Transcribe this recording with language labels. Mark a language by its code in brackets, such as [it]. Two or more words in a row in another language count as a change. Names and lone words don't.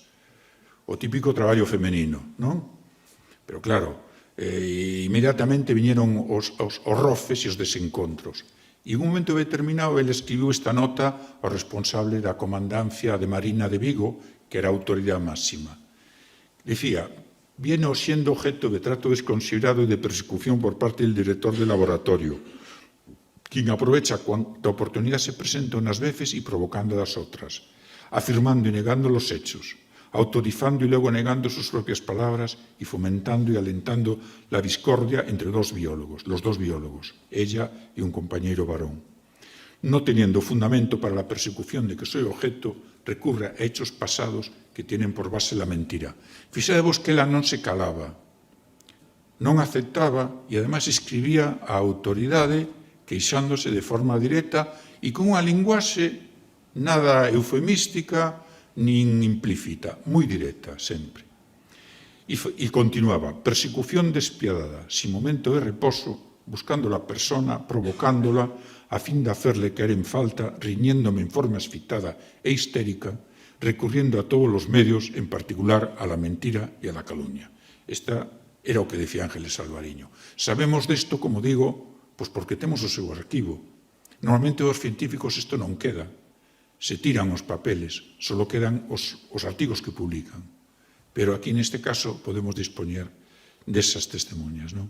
[gl] O típico traballo femenino, non? Pero claro, inmediatamente viñeron os roces e os desencontros. E en un momento determinado, ele escribiu esta nota ao responsable da comandancia de Marina de Vigo, que era a autoridade máxima. Dicía, [es] viene siendo objeto de trato desconsiderado y de persecución por parte del director del laboratorio, quien aprovecha cuanta oportunidad se presenta unas veces y provocando las otras, afirmando y negando los hechos, autorizando y luego negando sus propias palabras y fomentando y alentando la discordia entre los dos biólogos, ella y un compañero varón. No teniendo fundamento para la persecución de que soy objeto, recurre a hechos pasados que tienen por base la mentira. [gl] Fixadevos que ela non se calaba, non aceptaba e ademais escribía a autoridade queixándose de forma directa e con unha linguaxe nada eufemística nin implícita, moi directa sempre. E continuaba, [es] persecución despiadada, sin momento de reposo, buscando la persona, provocándola, a fin de hacerle caer en falta, riñéndome en forma excitada e histérica, recurriendo a todos los medios, en particular a la mentira y a la calumnia. [gl] Esta era o que decía Ángeles Alvariño. Sabemos desto, como digo, pois porque temos o seu arquivo. Normalmente os científicos isto non queda. Se tiran os papeles, só quedan os artigos que publican. Pero aquí, neste caso, podemos dispoñer desas testemunhas, non?